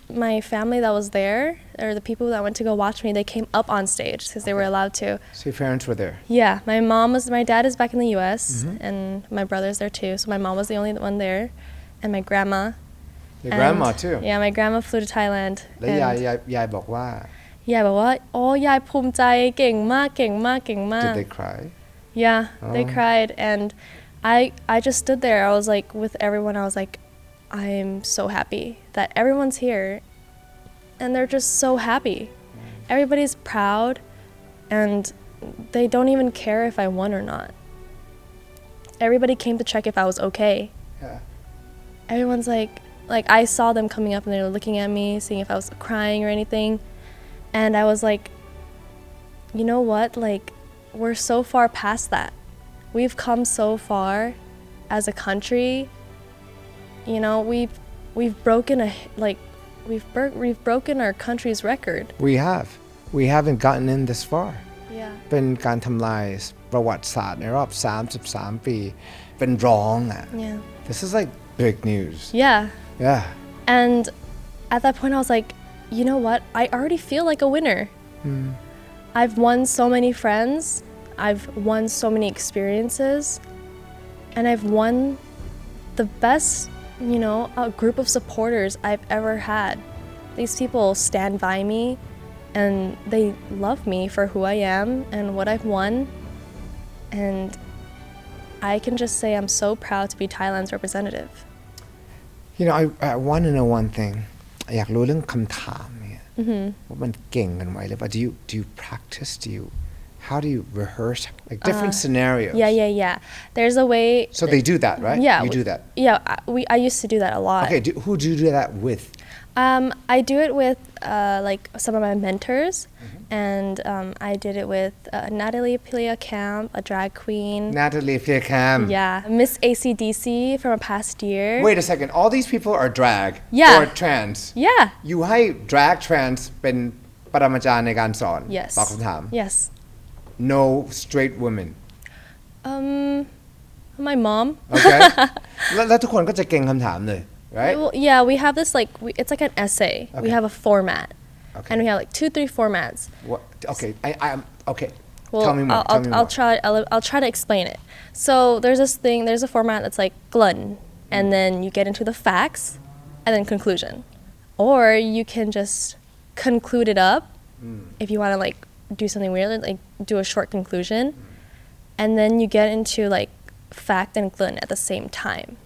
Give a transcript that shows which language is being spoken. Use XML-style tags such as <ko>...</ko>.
<en>My family that was there, or the people that went to go watch me, they came up on stage because they were allowed to. So your parents were there. Yeah, my dad is back in the U.S. and my brother's there too. So my mom was the only one there, and my grandma. Your And- grandma too. Yeah, my grandma flew to Thailand.</en> <th>และยายบอกว่า Yeah, บอกว่าโอ้ยายภูมิใจเก่งมากเก่งมากเก่งมาก</th> <en>Did they cry? Yeah, they Oh. cried, and I just stood there. I was like with everyone. I was like, I'm so happy that everyone's here, and they're just so happy. Everybody's proud, and they don't even care if I won or not. Everybody came to check if I was okay. Yeah. Everyone's like I saw them coming up and they were looking at me, seeing if I was crying or anything, and I was like, you know what? Like, we're so far past that. We've come so far as a country. You know, we've broken we've broken our country's record. We haven't gotten in this far. Yeah.</en> <th>เป็นการทำลายประวัติศาสตร์ในรอบ33 ปีเป็นรองอ่ะ</th> <en>Yeah. This is like big news. Yeah. Yeah. And at that point I was like, you know what? I already feel like a winner. I've won so many friends. I've won so many experiences. And I've won the best, a group of supporters I've ever had. These people stand by me and they love me for who I am and what I've won. And I can just say I'm so proud to be Thailand's representative. I want to know one thing</en> <th>อยากรู้เรื่องคำถามเนี่ยว่ามันเก่งกันไว้หรือเปล่า</th> <en>do you practice how do you rehearse like different scenarios? Yeah. There's a way. So they do that, right? Yeah. You do that. Yeah, I used to do that a lot. Okay, who do you do that with? I do it with like some of my mentors, and I did it with Natalie Pilia Camp, a drag queen. Natalie Fiercam. Yeah, Miss ACDC from a past year. Wait a second. All these people are drag Yeah. or trans. Yeah. You</en> <th>ให้ drag trans เป็นปรมาจารย์ในการสอน</th> <en>Yes.</en> <th>ตอบคำถาม</th> <en>Yes. No straight women. My mom. Okay.</en> <th>แล้วทุกคนก็จะเก่งคำถามเลย</th> <en>right? Well, yeah, we have this it's like an essay. We Okay. have a format, Okay. and we have like 2-3 formats. What? Okay. I'm okay. Well, Tell me more. I'll try to explain it. So there's a format that's like glun, and then you get into the facts, and then conclusion, or you can just conclude it up if you want to like do something weird, like do a short conclusion, and then you get into like fact and glun at the same time.</en>